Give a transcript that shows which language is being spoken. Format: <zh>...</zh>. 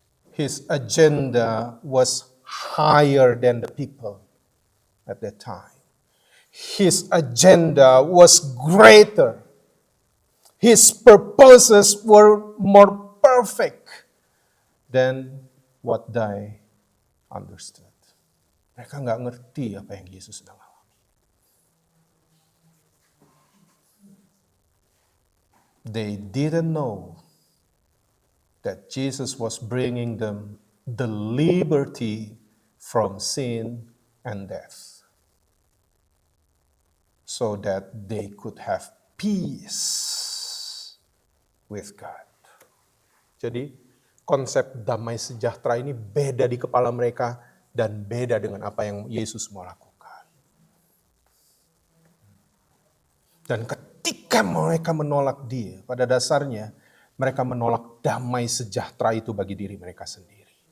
<en>His agenda was higher than the people at that time. His agenda was greater. His purposes were more perfect than what they understood.</en> <id>Mereka nggak ngerti apa yang Yesus sedang alami.</id> <en>They didn't know that Jesus was bringing them the liberty from sin and death, so that they could have peace with God.</en> <id>Jadi konsep damai sejahtera ini beda di kepala mereka dan beda dengan apa yang Yesus mau lakukan. Dan ketika mereka menolak dia, pada dasarnya mereka menolak damai sejahtera itu bagi diri mereka sendiri.</id>